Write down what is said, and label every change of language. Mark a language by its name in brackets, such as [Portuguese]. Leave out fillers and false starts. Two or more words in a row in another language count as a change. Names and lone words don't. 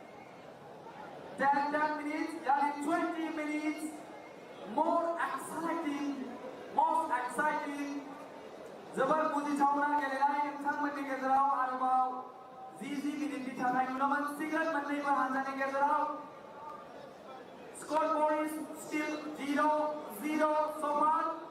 [English] 10 minutes, that is 20 minutes. More exciting, most exciting. [Bodo] जबर मुझी छावना गेलेनाय नोंथांमोननि गेजेराव आरोबाव 20 मिनिटनि थाखाय नुनो मोनसिगोन मोन्नैबो हानजानि गेजेराव. [English] Scoreboard is still 0-0 so far.